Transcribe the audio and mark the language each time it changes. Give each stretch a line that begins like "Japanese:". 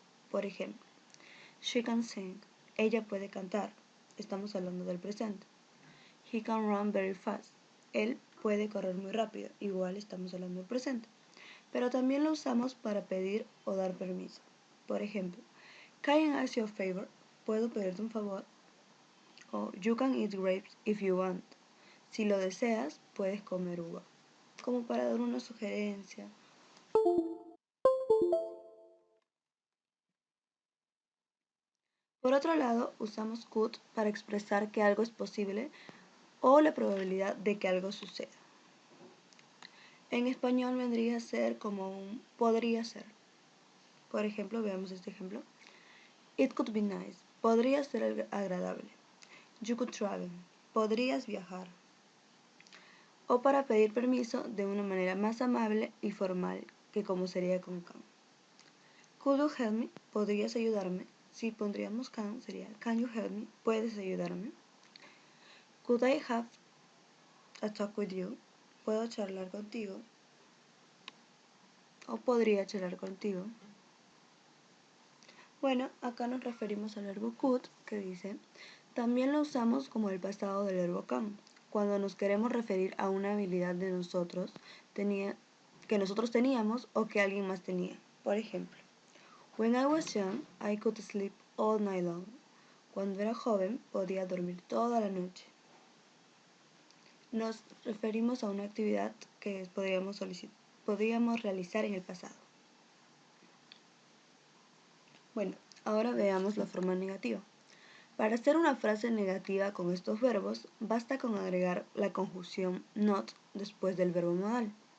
Spanish: Por ejemplo,
English: she can sing.
Spanish: Ella puede cantar. Estamos hablando del presente.
English: He can run very fast.
Spanish: Él puede correr muy rápido. Igual estamos hablando del presente. Pero también lo usamos para pedir o dar permiso. Por ejemplo,
English: can I ask you a favor?
Spanish: ¿Puedo pedirte un favor?
English: O you can eat grapes if you want.
Spanish: Si lo deseas, puedes comer uva. Como para dar una sugerencia. Por otro lado, usamos could para expresar que algo es posible o la probabilidad de que algo suceda. En español vendría a ser como un podría ser. Por ejemplo, veamos este ejemplo.
English: It could be nice.
Spanish: Podría ser agradable.
English: You could travel.
Spanish: Podrías viajar. O para pedir permiso de una manera más amable y formal que como sería con can.
English: Could you help me?
Spanish: ¿Podrías ayudarme? Si pondríamos can, sería
English: can you help me?
Spanish: ¿Puedes ayudarme?
English: Could I have a talk with you?
Spanish: ¿Puedo charlar contigo? ¿O podría charlar contigo? Bueno, acá nos referimos al verbo could, que dice, también lo usamos como el pasado del verbo can, cuando nos queremos referir a una habilidad de nosotros que nosotros teníamos o que alguien más tenía. Por ejemplo,
English: when I was young, I could sleep all night long.
Spanish: Cuando era joven, podía dormir toda la noche. Nos referimos a una actividad que podíamos realizar en el pasado. Bueno, ahora veamos la forma negativa. Para hacer una frase negativa con estos verbos, basta con agregar la conjunción not después del verbo modal.